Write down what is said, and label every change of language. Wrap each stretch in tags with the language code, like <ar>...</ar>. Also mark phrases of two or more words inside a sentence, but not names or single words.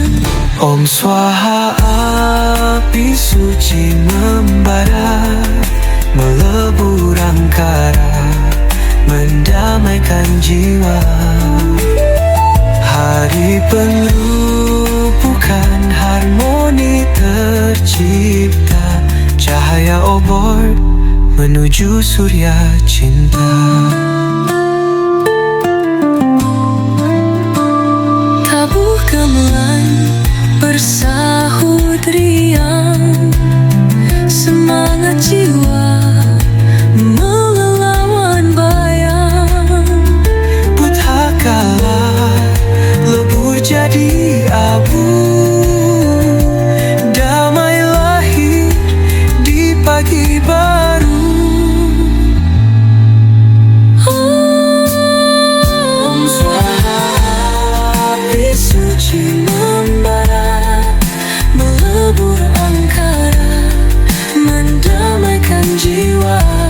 <sa>Om Swaha,</sa> <id>api suci membara, melebur angkara, mendamaikan jiwa. Hari penuh bukan harmoni tercipta, cahaya obor menuju surya cinta. Tabuh gamelan bersahut riang, semangat jiwa melelawan bayang. Buta kala lebur jadi abu, damai lahir di pagi baru.</id> <sa>Om Swaha,</sa> <id>api suci membara, melebur angkara, mendamaikan jiwa.</id>